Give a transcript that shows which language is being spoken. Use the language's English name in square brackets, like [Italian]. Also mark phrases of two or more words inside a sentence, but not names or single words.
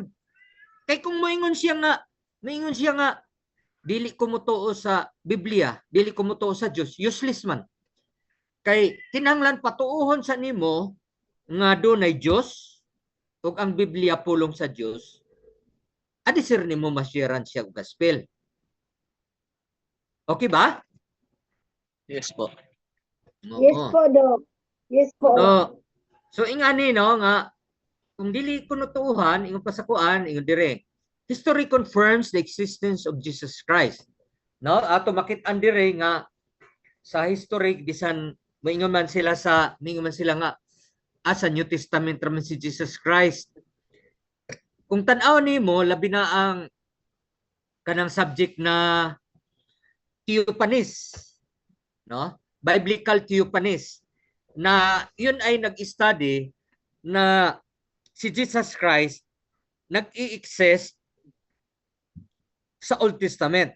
[Cebuano] Kay kung moingon siya nga, dili ko mutuo sa Biblia, dili ko mutuo sa Dios, useless man. Kay kinahanglan patuuhon sa nimo nga dunay Dios ug ang Biblia pulong sa Dios. Adi sir nimo masiran siya og gospel. Okay ba? [English] Yes po. Yes [Cebuano] Oo. [English] po, Doc. Yes po. [Cebuano] So ingani no nga kung dili ko nutuuhan ingon pasakuan ingon dire. [English] History confirms the existence of Jesus Christ. [Cebuano] No, ato makit-an dire nga sa history bisan moingon man sila nga sa New Testament raman si Jesus Christ. Kung tan-aw nimo labi na ang kanang subject na theophanies, no? [English] Biblical theophanies [Filipino] na yun ay nag-study na si Jesus Christ nag-i-exist sa Old Testament.